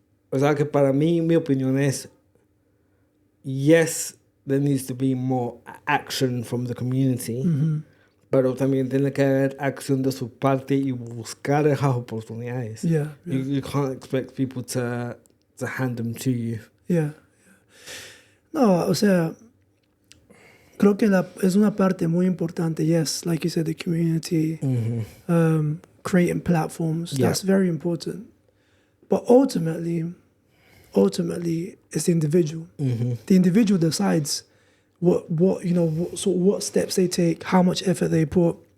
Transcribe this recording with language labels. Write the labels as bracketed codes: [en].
[es] O sea que para mí, mi opinión es, [en] yes, there needs to be more action from the community, [es] pero también tiene que haber acción de su parte y buscar esas oportunidades. [en] You can't expect people to hand them to you. [es] No, o sea, creo que es una parte muy importante. [en] Yes, like you said, the community, creating platforms, that's very important. But ultimately, it's the individual. The individual decides what steps they take, how much effort they put.